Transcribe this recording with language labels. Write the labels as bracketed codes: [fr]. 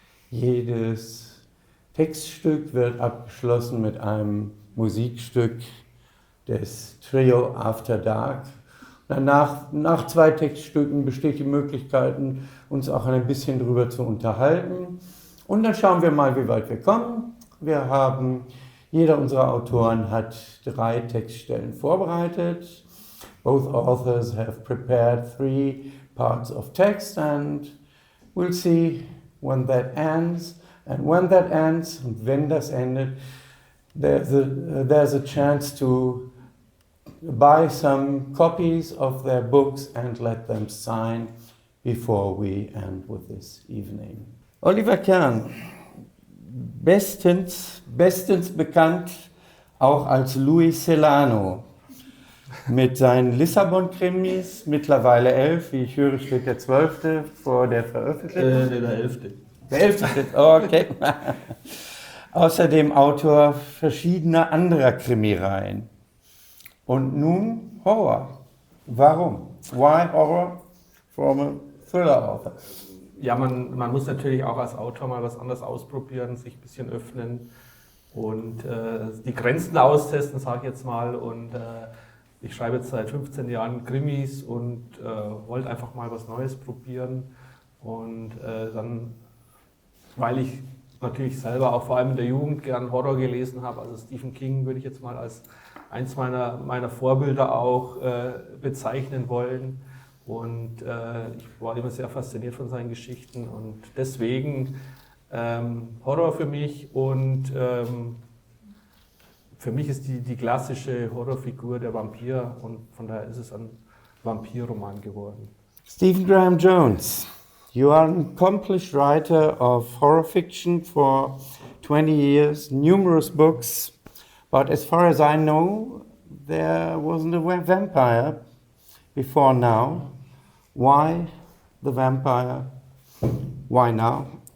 [de] Jedes Textstück wird abgeschlossen mit einem Musikstück des Trio After Dark. Danach, nach 2 Textstücken besteht die Möglichkeit, uns auch ein bisschen darüber zu unterhalten. Und dann schauen wir mal, wie weit wir kommen. Jeder unserer Autoren hat 3 Textstellen vorbereitet. [en] Both authors have prepared 3 parts of text and we'll see when that ends. And when that ends, [de] und wenn das endet, [en] there's a chance to buy some copies of their books and let them sign before we end with this evening. [de] Oliver Kern, bestens bekannt auch als Louis Celano, mit seinen Lissabon-Krimis, mittlerweile 11, wie ich höre, steht der 12. vor der Veröffentlichung. Der 11. Der 11. Okay. Außerdem Autor verschiedener anderer Krimireihen. Und nun Horror. Warum? [en] Why Horror from a Thriller Author? [de] Ja, man muss natürlich auch als Autor mal was anderes ausprobieren, sich ein bisschen öffnen und die Grenzen austesten, sage ich jetzt mal. Und ich schreibe jetzt seit 15 Jahren Krimis und wollte einfach mal was Neues probieren. Und dann, weil ich natürlich selber auch vor allem in der Jugend gern Horror gelesen habe, also Stephen King würde ich jetzt mal als eins meiner Vorbilder auch bezeichnen wollen. Und ich war immer sehr fasziniert von seinen Geschichten und deswegen Horror für mich und für mich ist die klassische Horrorfigur der Vampir und von daher ist es ein Vampirroman geworden. [en] Stephen Graham Jones, you are an accomplished writer of horror fiction for 20 years, numerous books, but as far as I know, there wasn't a vampire before now. Why the vampire? Why now?